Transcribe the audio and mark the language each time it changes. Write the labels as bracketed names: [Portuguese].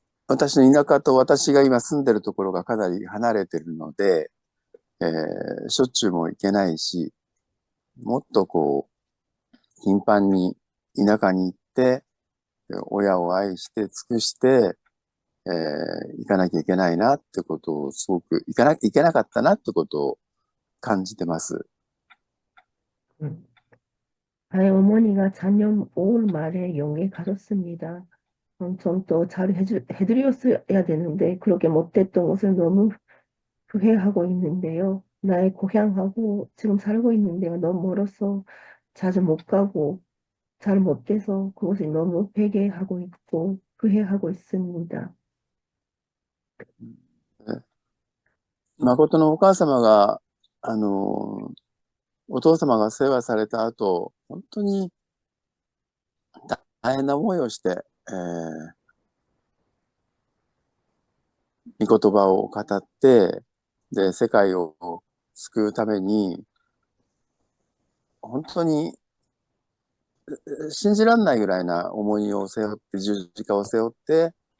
[Japanese] 私の田舎と私が今住んでるところがかなり離れてるので、しょっちゅうも行けないし、もっとこう、頻繁に田舎に行って、親を愛して尽くして、行かなきゃいけないなってことをすごく、行けなかったなってことを感じてます。 [Korean] 저의 어머니가 작년 5월 말에 영에 가셨습니다. 좀 더 잘 해드렸어야 되는데 그렇게 못했던 것을 너무 후회하고 있는데요. 나의 고향하고 지금 살고 있는 데가 너무 멀어서 자주 못 가고 잘 못돼서 그것이 너무 회개하고 있고 후회하고 있습니다. [Japanese] 誠のお母様が、お父様が世話された後、本当に大変な思いをして、御言葉を語って、で、世界を救うために、本当に信じられないぐらいな重荷を背負って、十字架を背負って、